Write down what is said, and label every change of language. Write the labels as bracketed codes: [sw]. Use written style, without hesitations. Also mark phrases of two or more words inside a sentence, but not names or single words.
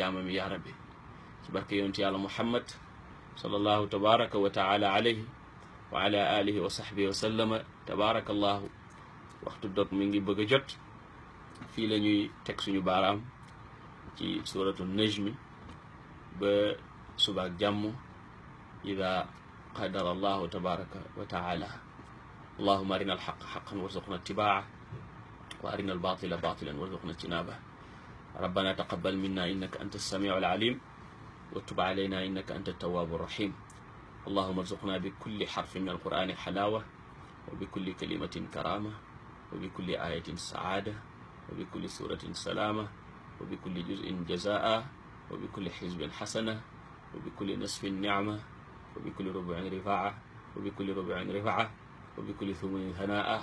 [wo] jaamam yi yaa rabbi ci barke yonent yàlla muhammad [ar] صلى الله تبارك وتعالى عليه وعلى آله وصحبه وسلم تبارك الله [wo] waxtu dog mi ngi bëgg a jot fii la ñuy teg suñu baaraam ci suratu najmi ba subaak jàmm [ar] إذا قدر الله تبارك وتعالى اللهم أرنا الحق حقا وارزقنا اتباعه وأرنا الباطل باطلا وارزقنا اجتنابه. ربنا تقبل منا إنك أنت السميع العليم وتب علينا إنك أنت التواب الرحيم. اللهم ارزقنا بكل حرف من القرآن حلاوة، وبكل كلمة كرامة، وبكل آية سعادة، وبكل سورة سلامة، وبكل جزء جزاء، وبكل حزب حسنة، وبكل نصف نعمة، وبكل ربع رفاعة، وبكل ربع رفعة، وبكل ثمن ثناء.